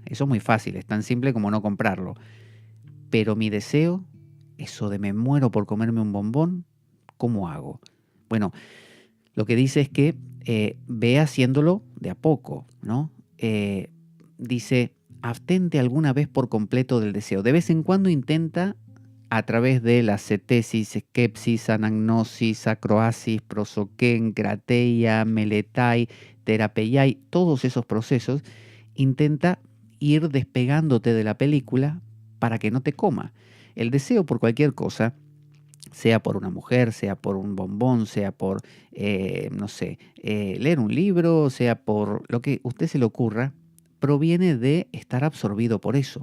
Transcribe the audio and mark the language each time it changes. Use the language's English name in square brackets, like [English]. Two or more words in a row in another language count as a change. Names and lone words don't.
[Spanish] Eso es muy fácil, es tan simple como no comprarlo. Pero mi deseo, eso de me muero por comerme un bombón, ¿cómo hago? Bueno, lo que dice es que ve haciéndolo de a poco, ¿no? Dice, abstente alguna vez por completo del deseo. De vez en cuando intenta, a través de la [Greek] ζήτησις, σκέψις, ἀνάγνωσις, ἀκρόασις, προσοχήν, ἐγκράτεια, μελέται, θεραπεῖαι, [Spanish] todos esos procesos, intenta ir despegándote de la película para que no te coma. El deseo por cualquier cosa, sea por una mujer, sea por un bombón, sea por, no sé, leer un libro, sea por lo que a usted se le ocurra, proviene de estar absorbido por eso.